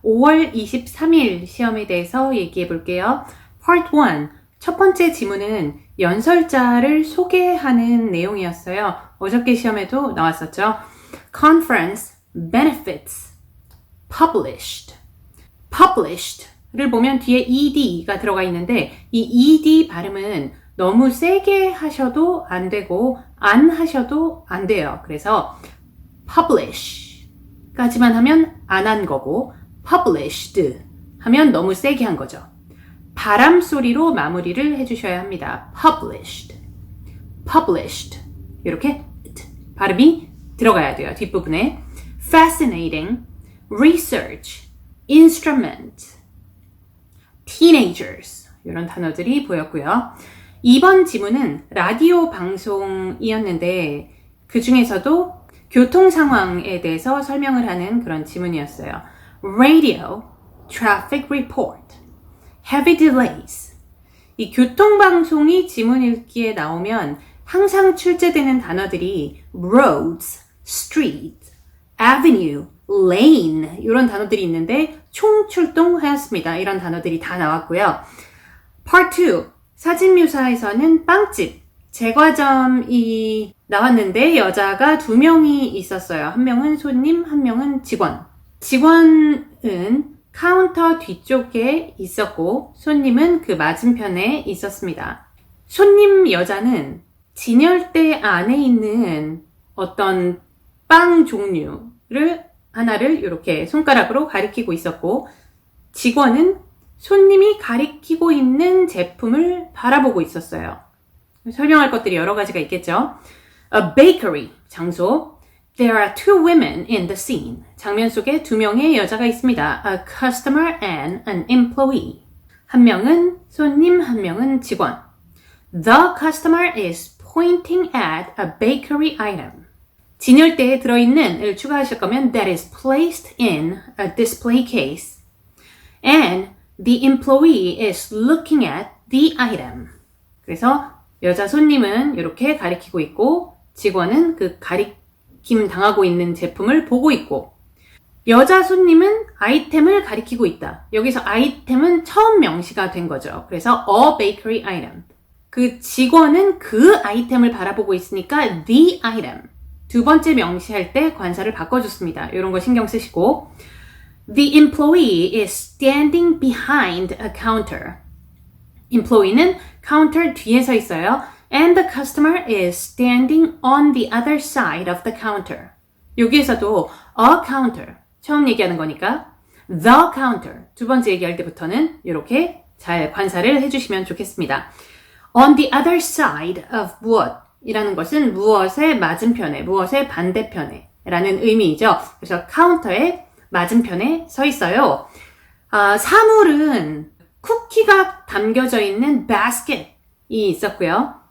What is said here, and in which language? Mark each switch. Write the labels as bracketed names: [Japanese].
[Korean] 5월 23일 시험에 대해서 얘기해 볼게요. [English] Part 1. [Korean] 첫 번째 지문은 연설자를 소개하는 내용이었어요. 어저께 시험에도 나왔었죠. [English] Conference benefits published. [Korean] published를 보면 뒤에 ed가 들어가 있는데 이 ed 발음은 너무 세게 하셔도 안 되고 안 하셔도 안 돼요. 그래서 publish 까지만 하면 안 한 거고 published 하면 너무 세게 한 거죠. 바람 소리로 마무리를 해주셔야 합니다. published 이렇게 발음이 들어가야 돼요. 뒷부분에 fascinating, research, instrument, teenagers 이런 단어들이 보였고요. 이번 지문은 라디오 방송이었는데 그 중에서도 교통 상황에 대해서 설명을 하는 그런 지문이었어요. [English] Radio, traffic report, heavy delays. [Korean] 이 교통방송이 지문 읽기에 나오면 항상 출제되는 단어들이 roads, street, avenue, lane 이런 단어들이 있는데 총출동하였습니다. 이런 단어들이 다 나왔고요. Part 2, 사진 묘사에서는 빵집, 제과점이 나왔는데 여자가 2명이 있었어요. 한 명은 손님, 한 명은 직원. 직원은 카운터 뒤쪽에 있었고 손님은 그 맞은편에 있었습니다. 손님 여자는 진열대 안에 있는 어떤 빵 종류를 하나를 이렇게 손가락으로 가리키고 있었고 직원은 손님이 가리키고 있는 제품을 바라보고 있었어요. 설명할 것들이 여러 가지가 있겠죠. [English] A bakery, 장소. There are two women in the scene. [Korean] 장면 속에 2명의 여자가 있습니다. [English] A customer and an employee. [Korean] 한 명은 손님, 한 명은 직원. [English] The customer is pointing at a bakery item. [Korean] 진열대에 들어있는을 추가하실 거면 [English] that is placed in a display case. And the employee is looking at the item. [Korean] 그래서 여자 손님은 이렇게 가리키고 있고 직원은 그 가리킴 당하고 있는 제품을 보고 있고 여자 손님은 아이템을 가리키고 있다. 여기서 아이템은 처음 명시가 된 거죠. [English] 그래서 a bakery item. [Korean] 그 직원은 그 아이템을 바라보고 있으니까 the item. 두 번째 명시할 때 관사를 바꿔줬습니다. 이런 거 신경 쓰시고 [English] The employee is standing behind a counter. [Korean] employee는 카운터 뒤에 서 있어요. [English] And the customer is standing on the other side of the counter. [Korean] 여기에서도 a counter, 처음 얘기하는 거니까 the counter, 두 번째 얘기할 때부터는 이렇게 잘 관사를 해주시면 좋겠습니다. [English] On the other side of what? [Korean] 이라는 것은 무엇의 맞은편에, 무엇의 반대편에 라는 의미이죠. 그래서 카운터의 맞은편에 서 있어요. 사물은 쿠키가 담겨져 있는 basket이 있었고요.